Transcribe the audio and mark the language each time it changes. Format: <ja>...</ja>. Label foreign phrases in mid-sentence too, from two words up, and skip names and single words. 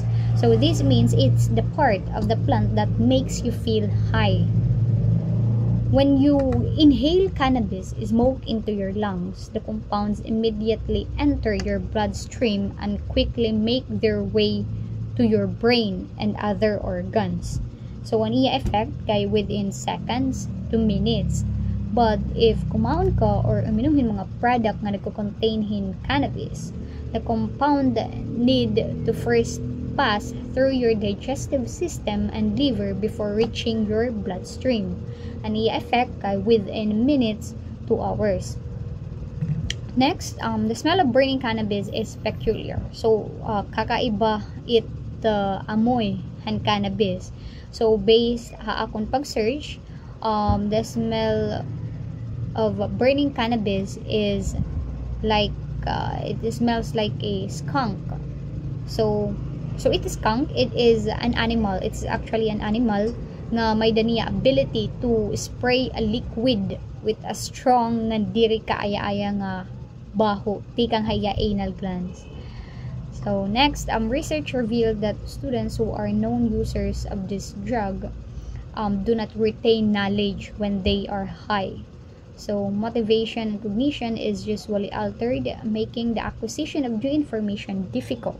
<en>So this means it's the part of the plant that makes you feel high. When you inhale cannabis smoke into your lungs, the compounds immediately enter your bloodstream and quickly make their way to your brain and other organs. So,</en> <war>ang iya effect kay</war> <en>within seconds to minutes. But if</en> <war>kumaon ka</war> <en>or</en> <war>uminumin mga product na nagko-contain</war> <en>cannabis, the compound need to first pass through your digestive system and liver before reaching your bloodstream.</en> <war>Ang iya effect kay</war> <en>within minutes to hours. Next, the smell of burning cannabis is peculiar. So,</en> <war>kakaiba it amoy han cannabis.</war> <en>So, based</en> <war>akong pag-search,</war> <en>the smell of burning cannabis is like it smells like a skunk. So it is skunk. It is an animal. It's actually an animal</en> <war>nga may daniya</war> <en>ability to spray a liquid with a strong</en> <war>nga diri kaaya-aya nga baho tikang haya anal</war> <en>glands. So next, research revealed that students who are known users of this drug do not retain knowledge when they are high. So motivation and cognition is usually altered, making the acquisition of new information difficult.</en>